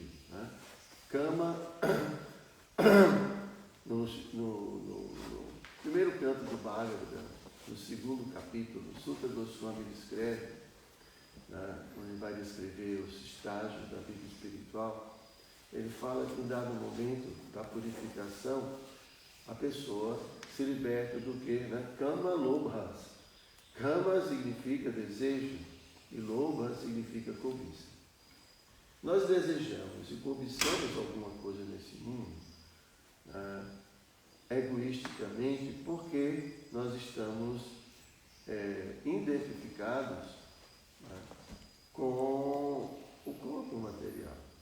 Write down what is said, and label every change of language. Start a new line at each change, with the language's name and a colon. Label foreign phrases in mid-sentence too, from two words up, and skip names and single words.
Portuguese: Kama, no primeiro canto do Bhagavad, no segundo capítulo, Sutta Goswami descreve, quando ele vai descrever os estágios da vida espiritual, ele fala que em dado momento da purificação, a pessoa se liberta do que?
Sanskrit: Kama lobhas.
Portuguese: Kama significa desejo e lobha significa cobiça. Nós desejamos e cobiçamos alguma coisa nesse mundo egoisticamente porque nós estamos identificados com o corpo material.